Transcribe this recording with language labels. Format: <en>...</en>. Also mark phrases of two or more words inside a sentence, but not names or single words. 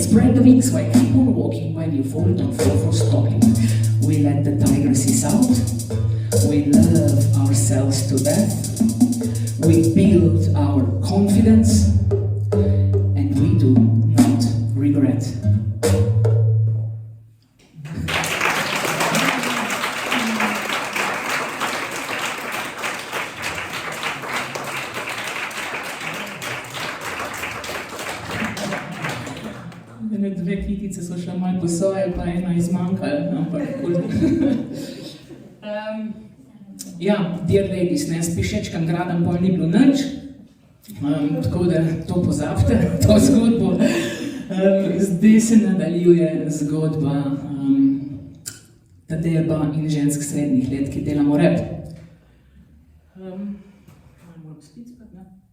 <en>Spread the wings while keep on walking, while you fall, don't fall for stalling. We let the tiger seize out, we love ourselves to death, we build our confidence, and we do not regret.</en> <sl>Dve kitice so šle malo po svoje, pa ena izmanjkala, ampak kul. Ja,</sl> <en>dear ladies,</en> <sl>ne, s Pišečkim gradom pol ni bilo nič, tako da to pozabite, to zgodbo. Zdaj se nadaljuje zgodba Tadeja in žensk srednjih let, ki delamo rap. Moram spiti spet, ne?</sl>